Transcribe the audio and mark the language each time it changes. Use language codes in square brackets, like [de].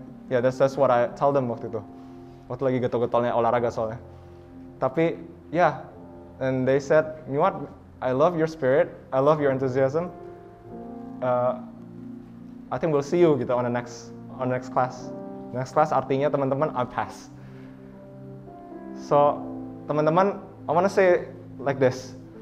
[en] That's what I tell them [id] waktu itu. Waktu lagi getol-getolnya olahraga soalnya. [en] Tapi and they said, you know what? I love your spirit. I love your enthusiasm. I think we'll see you gitu on the next class. Next class [id] artinya teman-teman [en] I pass. So teman-teman, I want to say like this.